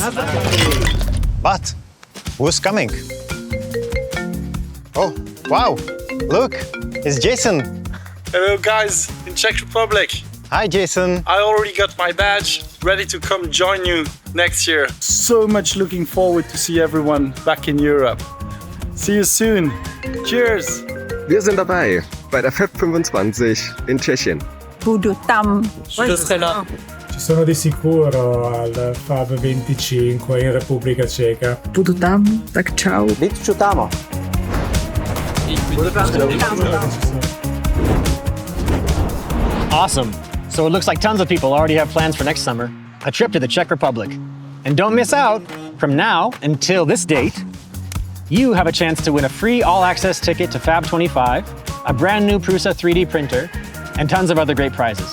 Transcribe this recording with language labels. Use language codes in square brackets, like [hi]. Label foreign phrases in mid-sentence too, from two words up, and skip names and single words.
[en] But who's coming? Oh, wow, look, it's Jason. Hello guys, in Czech Republic. Hi, Jason. I already got my badge, ready to come join you next year. So much looking forward to see everyone back in Europe. See you soon. Cheers. [de] Wir sind dabei bei der FAB25 in Tschechien. [cs] budu tam. [it] Ci sono di sicuro al FAB25 in Repubblica Ceca. [cs] Budu tam, tak ciao. [en] Awesome. So it looks like tons of people already have plans for next summer, a trip to the Czech Republic. And don't miss out, from now until this date, you have a chance to win a free all-access ticket to FAB25, a brand new Prusa 3D printer, and tons of other great prizes.